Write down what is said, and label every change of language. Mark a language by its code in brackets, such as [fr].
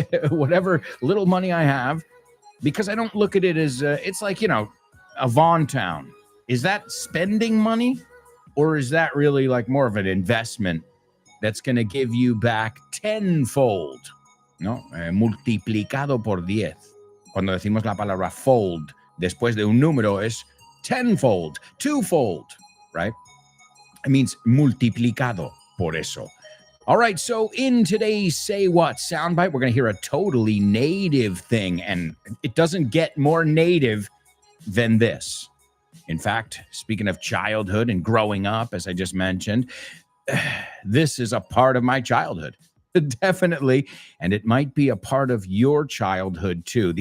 [en] Whatever little money I have, because I don't look at it as it's like, a Vaughan town. Is that spending money, or is that really like more of an investment that's going to give you back tenfold? [es] No, multiplicado por 10. Cuando decimos la palabra fold después de un número es [en] tenfold, twofold, right? It means [es] multiplicado por eso. [en] All right, so in today's Say What soundbite, we're going to hear a totally native thing, and it doesn't get more native than this. In fact, speaking of childhood and growing up, as I just mentioned, this is a part of my childhood, definitely, and it might be a part of your childhood too.